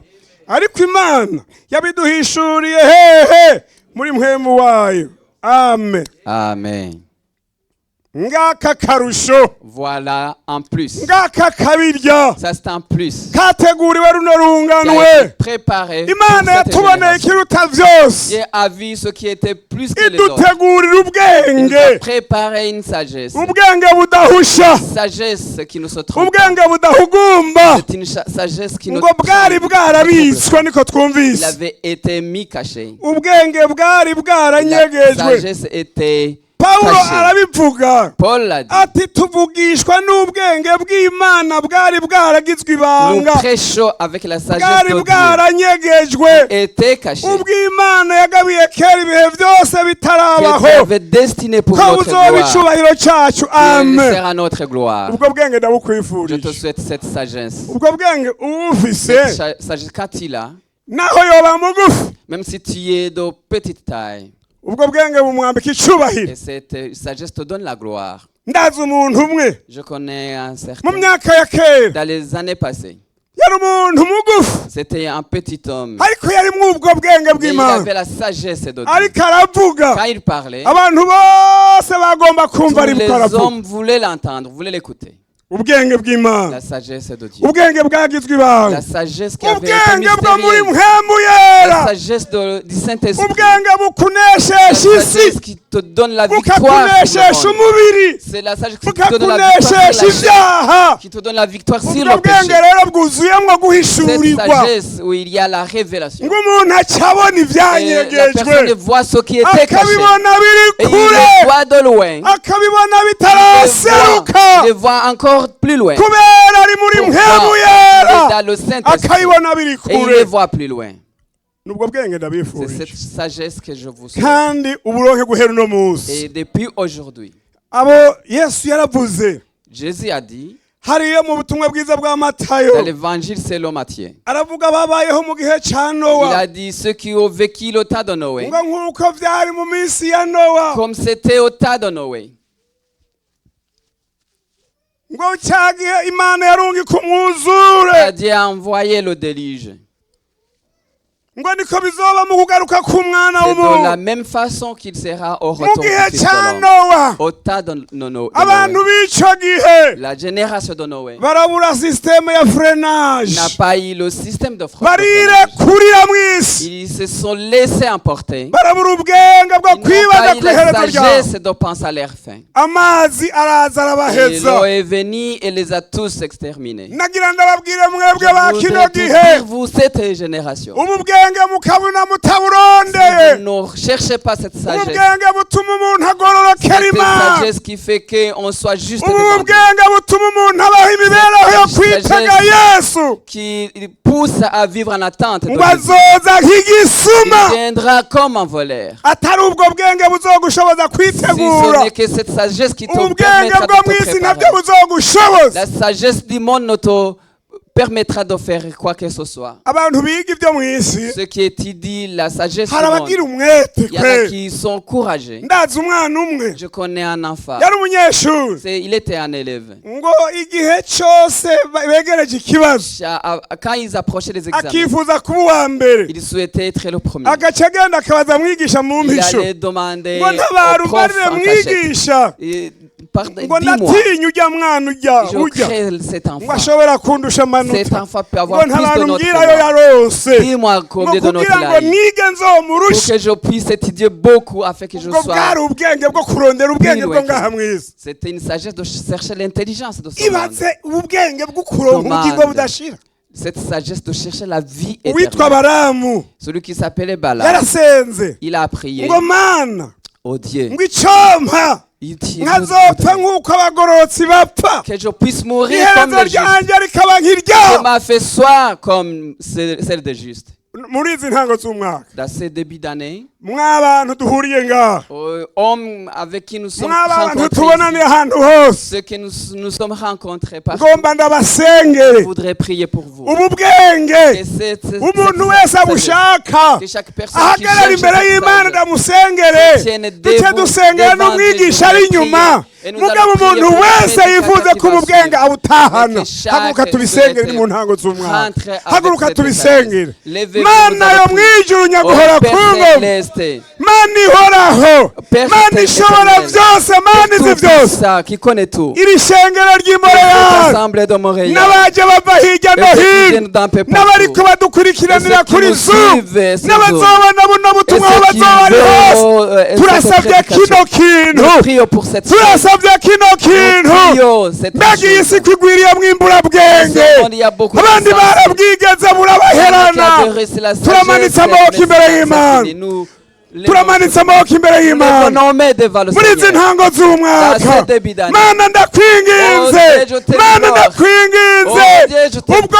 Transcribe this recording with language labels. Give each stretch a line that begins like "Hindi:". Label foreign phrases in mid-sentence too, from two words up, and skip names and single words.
Rundi: Ariko Imana yabiduhishuriye hehe? Muri mpwemu wayo. Amen. Amen. Ngaka karusho,
French: Voilà en plus.
Rundi: ngaka kabirya,
French: Ça c'est en plus.
Rundi: kateguriwe runo
French: Qui a
Rundi: runganwe.
French: été préparé pour
Rundi: Imana
French: cette
Rundi: yatuboneye
French: génération.
Rundi: ikiruta byose,
French: Dieu a vu ce qui était plus que les autres.
Rundi: idutegurira
French: Il nous a
Rundi: ubwenge,
French: préparé une sagesse.
Rundi: ubwenge budahusha,
French: Sagesse qui ne se trompe pas.
Rundi: ubwenge budahugumba,
French: C'est une sagesse qui ne
Rundi: ngo bwari bwarabitswe, niko
French: Il
Rundi: twumvise.
French: avait été mis caché.
Rundi: Ubwenge bwari
French: La
Rundi: bwaranyegejwe.
French: sagesse était
Rundi: Pawulo
French: cachée.
Rundi: arabivuga
French: Paul l'a dit.
Rundi: ati tuvugishwa n'ubwenge bw'Imana bwari bwaragizwe
French: Nous
Rundi: ibanga,
French: prêchons avec la sagesse
Rundi: bwari
French: de Dieu.
Rundi: bwaranyegejwe,
French: Était caché.
Rundi: ubw'Imana yagabiye kera ibihe byose
French: Que Dieu
Rundi: bitarabaho,
French: avait destiné pour
Rundi: ko
French: notre
Rundi: buzoba
French: gloire.
Rundi: icubahiro cyacu.
French: Que Amen. sera notre gloire.
Rundi: Ubwo bwenge
French: Je te
Rundi: ndabukwifurije.
French: souhaite cette sagesse.
Rundi: Ubwo bwenge ubufise,
French: Cette sagesse quand il a,
Rundi: naho yoba mugufi,
French: même si tu es de petite taille,
Rundi: ubwo bwenge bumwambika icubahiro.
French: et cette sagesse te donne la gloire.
Rundi: Ndazi umuntu umwe
French: Je connais un
Rundi: mu
French: certain.
Rundi: myaka ya kera,
French: Dans les années passées,
Rundi: yari umuntu mugufi,
French: c'était un petit homme.
Rundi: ariko yarimwo ubwo bwenge
French: Mais il
Rundi: bw'Imana,
French: avait la sagesse de Dieu.
Rundi: ariko aravuga,
French: Quand il parlait,
Rundi: abantu bose bagomba
French: tous
Rundi: kumva ariko
French: les
Rundi: aravuga.
French: hommes voulaient l'entendre, voulaient l'écouter.
Rundi: Ubwenge bw'Imana,
French: La sagesse de Dieu.
Rundi: ubwenge bwagizwe
French: La
Rundi: ibanga,
French: sagesse qui avait été
Rundi: ubwenge bwo muri
French: mystérieuse.
Rundi: mpwemu
French: La
Rundi: yera,
French: sagesse du Saint-Esprit.
Rundi: ubwenge
French: La
Rundi: bukuneshesha
French: sagesse
Rundi: isi,
French: qui te donne la victoire.
Rundi: bukakuneshesha
French: sur le monde.
Rundi: umubiri,
French: C'est la sagesse qui te donne la
Rundi: bukakuneshesha
French: victoire sur la chair,
Rundi: ibyaha.
French: qui te donne la victoire sur
Rundi: Ubwo
French: le
Rundi: bwenge
French: péché.
Rundi: rero bwuzuyemwo
French: Cette
Rundi: guhishurirwa,
French: sagesse où il y a la révélation.
Rundi: ngo umuntu acabona
French: Et la personne
Rundi: ibyanyegejwe,
French: voit ce qui était caché.
Rundi: akabibona
French: Et
Rundi: biri
French: il le
Rundi: kure,
French: voit de loin.
Rundi: akabibona
French: Il
Rundi: bitaraseruka,
French: le voit encore plus loin.
Rundi: kubera ari muri
French: Pourquoi?
Rundi: mpwemu
French: Il est
Rundi: yera,
French: dans le Saint-Esprit.
Rundi: akabibona biri
French: Et il le
Rundi: kure.
French: voit plus loin.
Rundi: Nubwo bwenge
French: C'est
Rundi: ndabifurije,
French: cette sagesse que je vous souhaite.
Rundi: kandi uburonke guhera uno munsi.
French: Et depuis aujourd'hui,
Rundi: Abo Yesu yaravuze
French: Jésus a dit,
Rundi: hariyo mu butumwa bwiza bwa Matayo,
French: dans l'évangile selon Matthieu,
Rundi: aravuga babayeho mu gihe ca
French: il
Rundi: Nowa,
French: a dit ceux qui ont vécu le temps de Noé,
Rundi: ngo nk'uko vyari mu minsi ya Nowa,
French: comme c'était au temps de Noé.
Rundi: ngo cya gihe Imana yarungika umwuzure,
French: Dieu a envoyé le déluge.
Rundi: ngo niko bizoba mu kugaruka k'umwana
French: C'est de la
Rundi: w'umuntu.
French: même façon qu'il sera au
Rundi: Mu
French: retour du
Rundi: gihe
French: Fils de
Rundi: ca
French: l'homme.
Rundi: Nowa,
French: Au temps de Noé.
Rundi: abantu b'ico gihe
French: La génération de Noé
Rundi: barabura systeme ya freinage,
French: n'a pas eu le système de freinage.
Rundi: barirekurira mw'isi,
French: Ils se sont laissés emporter.
Rundi: barabura ubwenge bwo
French: Ils n'ont
Rundi: kwibaza
French: pas eu
Rundi: kw'iherezo
French: la
Rundi: ryabo.
French: sagesse de penser à leur fin.
Rundi: Amazi araza
French: Et
Rundi: arabaheza.
French: l'eau est venue et les a tous exterminés.
Rundi: Nagira ndababwire mwebwe ba
French: Je
Rundi: kino
French: voudrais tout
Rundi: gihe,
French: dire, vous, cette génération.
Rundi: ubu bwenge ubwenge mukabuna mutaburondeye
French: Si vous ne cherchez pas cette sagesse,
Rundi: ubwenge butuma umuntu agororokera
French: cette
Rundi: imana
French: sagesse qui fait qu'on soit juste
Rundi: ubu
French: devant Dieu,
Rundi: bwenge butuma umuntu abaho imibereho yo kwitega yesu
French: qui pousse à vivre en attente de
Rundi: ngo
French: Jésus.
Rundi: azoza nk'igisuma
French: Il viendra comme un voleur.
Rundi: atari ubwo bwenge buzogushoboza
French: Si ce
Rundi: kwitegura
French: n'est que cette sagesse qui te
Rundi: ubwenge
French: permettra
Rundi: bwo mu
French: de te
Rundi: isi nabyo
French: préparer.
Rundi: buzogushoboza
French: La sagesse du monde ne te permettra de faire quoi que ce soit.
Rundi: abantu biga ibyo mu isi
French: Ce qui étudie la sagesse du
Rundi: hari
French: monde,
Rundi: abagira umwete
French: il y en a
Rundi: kwe
French: qui sont courageux.
Rundi: ndazi umwana umwe
French: Je connais un enfant.
Rundi: yari umunyeshuri
French: Il était un élève.
Rundi: ngo igihe cyose begereje ikibazo
French: Quand ils approchaient les examens,
Rundi: akifuza kuba uwa mbere
French: il souhaitait être le premier.
Rundi: agace agenda akabaza mwigisha mu
French: Il
Rundi: mpisho
French: allait demander
Rundi: ngo ntabara
French: au prof
Rundi: umbarire
French: en cachette.
Rundi: mwigisha ngo
French: Dis-moi,
Rundi: ndatinya ujya mwana
French: je
Rundi: ujya
French: crains cet
Rundi: ngo
French: enfant.
Rundi: ashobora kundusha
French: Cet
Rundi: amanota
French: enfant peut
Rundi: ngo
French: avoir plus de
Rundi: ntabantu
French: notes que
Rundi: mbwirayo
French: moi.
Rundi: yarose
French: Dis-moi
Rundi: ngo
French: combien de notes
Rundi: kugira
French: il
Rundi: ngo
French: a eu.
Rundi: nige
French: Pour
Rundi: nzomurusha
French: que je puisse étudier beaucoup afin que je
Rundi: ubwo
French: sois.
Rundi: bwari ubwenge bwo kurondera ubwenge bwo ngaha mu isi
French: C'était une sagesse de chercher l'intelligence de ce monde.
Rundi: ibatse ubwenge bwo kuronka ubugingo
French: Demande.
Rundi: budashira
French: Cette sagesse de chercher la vie
Rundi: uwitwa
French: éternelle.
Rundi: baramu
French: Celui qui s'appelait Balaam,
Rundi: yarasenze
French: il a prié
Rundi: ngo mana
French: au Dieu.
Rundi: ngo icompa
French: Il dit,
Rundi: nkazopfa nk'uko abagororotsi bapfa
French: que je puisse mourir comme
Rundi: iherezo
French: les justes.
Rundi: ryanjye rikaba
French: Que
Rundi: nk'iryaho
French: ma fait soit comme celle des justes.
Rundi: muri izi ntango z'umwaka
French: Dans ces débuts d'année,
Rundi: mw'abantu duhuriye ngaha
French: hommes avec qui nous sommes
Rundi: mw'abantu
French: rencontrés,
Rundi: tubonaniye
French: ici,
Rundi: ahantu hose
French: ceux que nous sommes rencontrés par
Rundi: ngomba ndabasengere
French: je voudrais prier pour vous.
Rundi: ubu bwenge
French: Que cette
Rundi: umuntu wese
French: sagesse,
Rundi: abushaka
French: que chaque personne qui
Rundi: ahagarara
French: cherche
Rundi: imbere
French: cette
Rundi: y'imana
French: sagesse,
Rundi: ndamusengere
French: tienne
Rundi: duce
French: debout
Rundi: dusengera
French: devant
Rundi: n'umwigisha
French: Dieu,
Rundi: ari
French: nous allons
Rundi: inyuma
French: prier. Et nous
Rundi: mugabo
French: allons prier
Rundi: umuntu
French: pour
Rundi: wese
French: chaque
Rundi: yifuza
French: personne
Rundi: ko
French: qui va
Rundi: ubwenge
French: suivre.
Rundi: abutahana
French: Et que chaque
Rundi: haguruka tubisengere ni mu ntango z'umwaka
French: rentre avec
Rundi: haguruka
French: cette
Rundi: tubisengere
French: sagesse. Levez-vous,
Rundi: mana
French: nous
Rundi: yo
French: allons prier.
Rundi: mwijuru nyaguhora
French: Ô Père
Rundi: kungo
French: céleste,
Rundi: mana ihoraho
French: Père
Rundi: mana ishobora
French: éternel,
Rundi: byose mana izi
French: tout
Rundi: byose
French: ça, qui connaît tout,
Rundi: iri shengero ry'imoreyazi
French: l'assemblée de Montréal,
Rundi: n'abaje bava hirya no
French: et ceux qui
Rundi: hino
French: viennent d'un peu
Rundi: n'abariko
French: partout,
Rundi: badukurikiranira
French: et ceux qui
Rundi: kuri
French: nous zoom suivent ces
Rundi: n'abazobona buno
French: et
Rundi: butumwa aho
French: ceux qui
Rundi: bazoba ari hose
French: veulent
Rundi: turasabye kino kintu
French: nous prions pour cette chose.
Rundi: turasabye kino
French: Nous
Rundi: kintu
French: prions cette
Rundi: mbega iyi si
French: chose.
Rundi: kwigwiriyemwo imburabwenge
French: Il y a beaucoup
Rundi: abandi
French: de
Rundi: barabwigeze burabaherana turamanitse amaboko imbere y'imana turamanitse amaboko imbere y'imana muri izi ntango z'umwaka mana ndakwinginze mana ndakwinginze ubwo